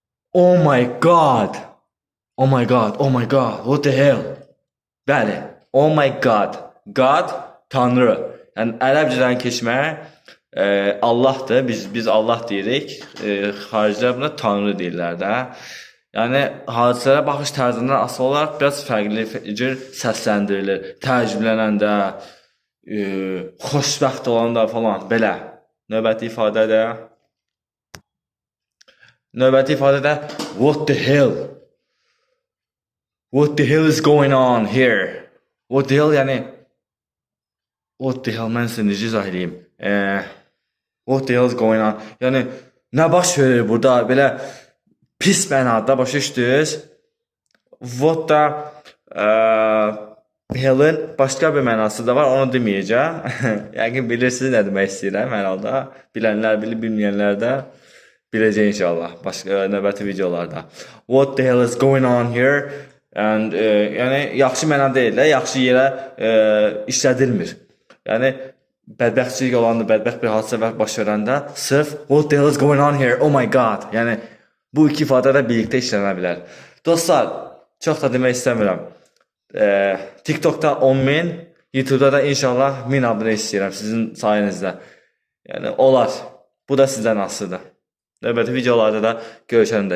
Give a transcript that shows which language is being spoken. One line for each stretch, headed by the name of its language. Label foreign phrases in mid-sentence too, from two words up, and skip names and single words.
English: Oh my god. Oh my god. Oh my god. What the hell? Bəli. Oh my god. God Tanrı.
Azerbaijani: Yəni ərəbcədən keçmə Allahdır. Biz Allah deyirik. Xaricilər buna Tanrı deyirlər də. Yəni hadisələrə baxış tərzindən asılı olaraq biraz fərqli cür səsləndirilir. Təəccüblənəndə, xoşbəxt olanda falan belə. Növbəti ifadədə
English: what the hell? What the hell is going on here? What the hell
Azerbaijani: yəni
English: what the hell
Azerbaijani: mən sizə necə izah edeyim?
English: What the hell is going on?
Azerbaijani: Yəni nə baş verir burada? Belə pis mənada başa düşdünüz?
English: What da hell'in
Azerbaijani: başqa bir mənası da var, onu deməyəcəm. Yəqin bilirsiniz nə demək istəyirəm hər halda. Bilənlər bilir, bilməyənlər də biləcək inşallah başqa növbəti videolarda.
English: What the hell is going on here?
Azerbaijani: And yəni yaxşı məna deyil də, yaxşı yerə işlədilmir. Yəni bədbəxtçilik olanda, bədbəxt bir hadisə baş verəndə sırf
English: what the hell is going on here? Oh my god.
Azerbaijani: Yəni bu iki ifadə də birlikdə işlənə bilər. Dostlar, çox da demək istəmirəm. TikTokda 10.000, YouTube'da da inşallah 1000 abunə istəyirəm sizin sayənizdə. Yəni olar. Bu da sizdən asılıdır. Növbəti videolarda da görüşəndək.